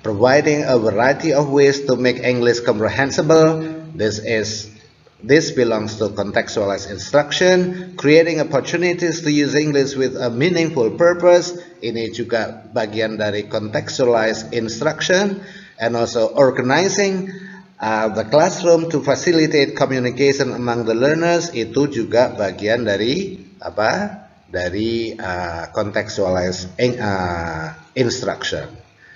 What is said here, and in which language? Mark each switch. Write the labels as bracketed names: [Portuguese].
[English] Providing a variety of ways to make English comprehensible. This belongs to contextualized instruction. Creating opportunities to use English with a meaningful purpose. [Indonesian] Ini juga bagian dari contextualized instruction. [English] And also organizing the classroom to facilitate communication among the learners. [Indonesian] Itu juga bagian dari apa? Dari contextualized instruction.